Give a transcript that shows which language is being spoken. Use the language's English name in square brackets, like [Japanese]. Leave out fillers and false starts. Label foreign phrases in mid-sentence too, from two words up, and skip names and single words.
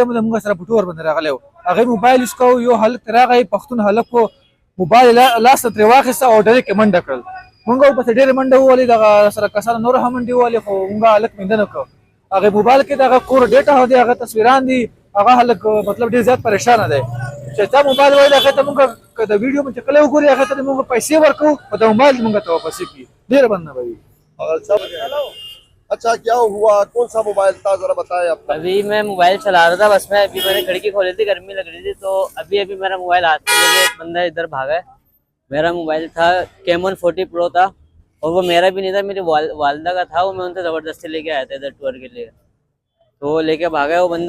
[Pashto] مونږ سره په ټور باندې راغلی و هغه موبایل اسکو یو هلک راغی پښتون هلک کو موبایل لاس تر واخیسته او ډایرکټ منډه کړل مونږ په ډېر منډه وولې دغه سره کسانو نور هم منډه وولې خو مونږ هلک میندنه کړ هغه موبایل کې دغه کور ډیټا هو دی هغه تصویران دي هغه هلک مطلب ډېر زیات پریشان دی چې تا موبایل وای هغه ته مونږ د ویډیو مې کله وګوري هغه ته مونږ پیسې ورکو په دا موبایل مونږ ته واپس کی ډېر بنه وي [Urdu] اچھا کیا ہوا کون سا موبائل تھا ذرا بتائیں آپ ابھی میں موبائل چلا رہا تھا بس میں، ابھی میں نے کھڑکی کھولی تھی، گرمی لگ رہی تھی تو ابھی میرا موبائل ہاتھ میں لے کے بندہ ادھر بھاگا ہے. میرا موبائل تھا Camon 40 Pro تھا اور وہ میرا بھی نہیں تھا، میری والدہ کا تھا، وہ میں ان سے زبردستی لے کے آیا تھا ادھر ٹور کے لیے، تو وہ لے کے بھاگا ہے وہ بندہ.